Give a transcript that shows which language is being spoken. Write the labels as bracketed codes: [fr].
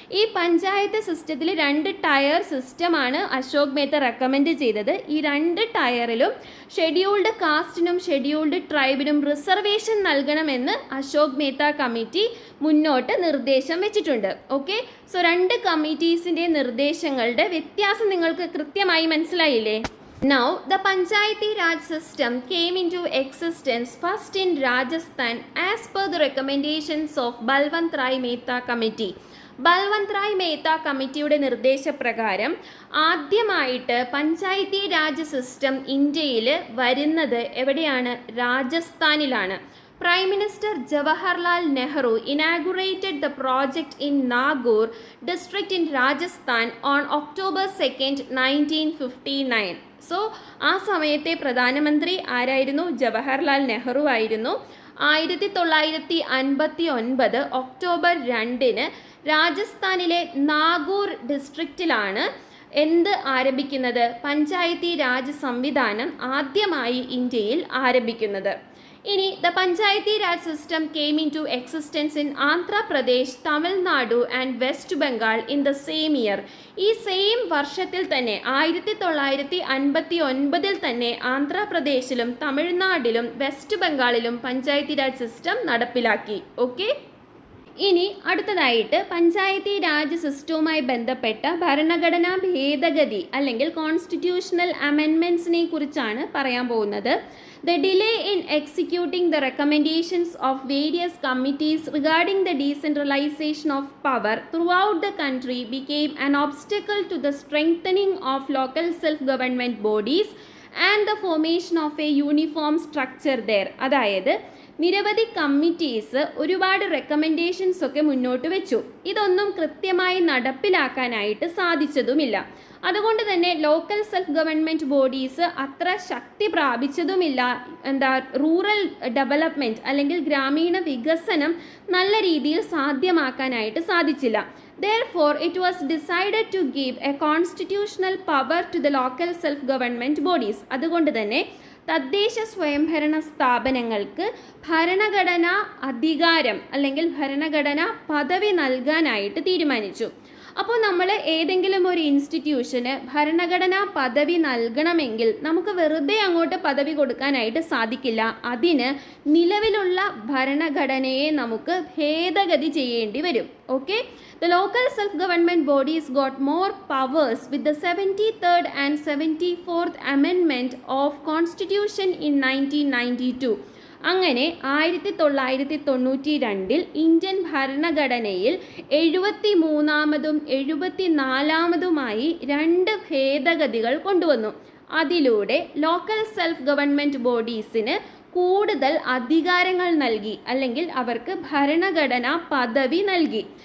[ml] ഈ പഞ്ചായത്ത് സിസ്റ്റത്തിൽ 2 ടയർ സിസ്റ്റമാണ് അശോക് മേത്ത റെക്കമെൻഡ് ചെയ്തത്. ഈ 2 ടയറിലും ഷെഡ്യൂൾഡ് കാസ്റ്റിനും ഷെഡ്യൂൾഡ് ട്രൈബിനും റിസർവേഷൻ നൽകണമെന്ന് അശോക് മേത്ത കമ്മിറ്റി മുന്നോട്ട് നിർദ്ദേശം വെച്ചിട്ടുണ്ട്. ഓക്കെ, സോ 2 കമ്മിറ്റീസിൻ്റെ നിർദ്ദേശങ്ങളുടെ വ്യത്യാസം നിങ്ങൾക്ക് കൃത്യമായി മനസ്സിലായില്ലേ? [en] Now, the Panchayati Raj system came into existence first in Rajasthan as per the recommendations of Balwant Rai Mehta Committee. [ml] Balwant Rai Mehta കമ്മിറ്റിയുടെ നിർദ്ദേശപ്രകാരം ആദ്യമായിട്ട് പഞ്ചായത്തി രാജ് സിസ്റ്റം ഇന്ത്യയിൽ വരുന്നത് എവിടെയാണ്? രാജസ്ഥാനിലാണ്. [en] Prime Minister Jawaharlal Nehru inaugurated the project in Nagaur district in Rajasthan on October 2nd, 1959. [ml] So ആ സമയത്തെ പ്രധാനമന്ത്രി ആരായിരുന്നു? ജവഹർലാൽ നെഹ്റു ആയിരുന്നു. 1959 ഒക്ടോബർ 2 രാജസ്ഥാനിലെ നാഗൂർ ഡിസ്ട്രിക്റ്റിലാണ് എന്ത് ആരംഭിക്കുന്നത്? പഞ്ചായത്തി രാജ് സംവിധാനം ആദ്യമായി ഇന്ത്യയിൽ ആരംഭിക്കുന്നത്. [en] ഇനി the Panchayati Raj system came into existence in Andhra Pradesh, Tamil Nadu and West Bengal in the same year. [ml] ഈ സെയിം വർഷത്തിൽ തന്നെ 1959 തന്നെ ആന്ധ്രാപ്രദേശിലും തമിഴ്നാടിലും വെസ്റ്റ് ബംഗാളിലും പഞ്ചായത്തി രാജ് സിസ്റ്റം നടപ്പിലാക്കി. ഓക്കെ, ഇനി അടുത്തതായിട്ട് പഞ്ചായത്തി രാജ് സിസ്റ്റവുമായി ബന്ധപ്പെട്ട ഭരണഘടനാ ഭേദഗതി അല്ലെങ്കിൽ കോൺസ്റ്റിറ്റ്യൂഷണൽ അമെൻമെൻറ്റ്സിനെ കുറിച്ചാണ് പറയാൻ പോകുന്നത്. [en] The delay in executing the recommendations of various committees regarding the decentralization of power throughout the country became an obstacle to the strengthening of local self-government bodies and the formation of a uniform structure there. [ml] അതായത് നിരവധി committees ഒരുപാട് recommendations ഒക്കെ മുന്നോട്ട് വെച്ചു. ഇതൊന്നും കൃത്യമായി നടപ്പിലാക്കാനായിട്ട് സാധിച്ചതുമില്ല. അതുകൊണ്ട് തന്നെ ലോക്കൽ സെൽഫ് ഗവൺമെൻറ് ബോഡീസ് അത്ര ശക്തി പ്രാപിച്ചതുമില്ല. റൂറൽ ഡെവലപ്മെൻറ്റ് അല്ലെങ്കിൽ ഗ്രാമീണ വികസനം നല്ല രീതിയിൽ സാധ്യമാക്കാനായിട്ട് സാധിച്ചില്ല. [en] Therefore, it was decided to give a constitutional power to the local self-government bodies. [ml] അതുകൊണ്ട് തന്നെ തദ്ദേശ സ്വയംഭരണ സ്ഥാപനങ്ങൾക്ക് ഭരണഘടനാ അധികാരം അല്ലെങ്കിൽ ഭരണഘടനാ പദവി നൽകാനായിട്ട് തീരുമാനിച്ചു. അപ്പോൾ നമ്മൾ ഏതെങ്കിലും ഒരു ഇൻസ്റ്റിറ്റ്യൂഷന് ഭരണഘടനാ പദവി നൽകണമെങ്കിൽ നമുക്ക് വെറുതെ അങ്ങോട്ട് പദവി കൊടുക്കാനായിട്ട് സാധിക്കില്ല. അതിന് നിലവിലുള്ള ഭരണഘടനയെ നമുക്ക് ഭേദഗതി ചെയ്യേണ്ടി വരും. [en] Okay, the local self-government bodies got more powers with the 73rd and 74th amendment of Constitution in 1992. [ml] അങ്ങനെ 1992 ഇന്ത്യൻ ഭരണഘടനയിൽ 73-ാമതും 74-ാമതുമായി 2 ഭേദഗതികൾ കൊണ്ടുവന്നു. അതിലൂടെ ലോക്കൽ സെൽഫ് ഗവൺമെൻറ് ബോഡീസിന് കൂടുതൽ അധികാരങ്ങൾ നൽകി അല്ലെങ്കിൽ അവർക്ക് ഭരണഘടനാ പദവി നൽകി.